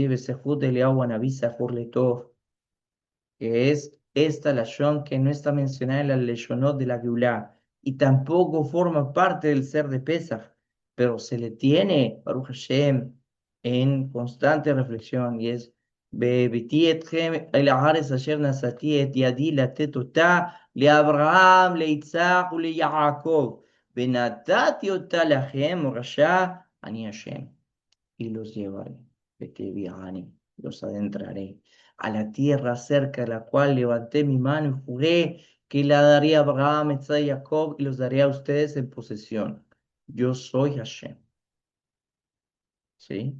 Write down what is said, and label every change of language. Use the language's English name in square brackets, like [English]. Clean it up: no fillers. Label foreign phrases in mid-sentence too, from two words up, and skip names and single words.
[Hebrew] בזכות אליהו הנביא זכור לטוב, [Spanish] que es esta lashon que no está mencionada en la leshonot de la Geulah y tampoco forma parte del ser de Pesach, pero se le tiene, [Hebrew] ברוך השם, [Spanish] en constante reflexión y es והבאתי [Hebrew] אתכם אל הארץ אשר נשאתי את ידי לתת אותה לאברהם, ליצחק וליעקב, ונתתי אותה לכם מורשה, אני השם [Spanish] y los llevaré, Beteviani, los adentraré a la tierra cerca de la cual levanté mi mano y juré que la daría a Abraham, Isaac y Jacob y los daré a ustedes en posesión. Yo soy Hashem, ¿sí?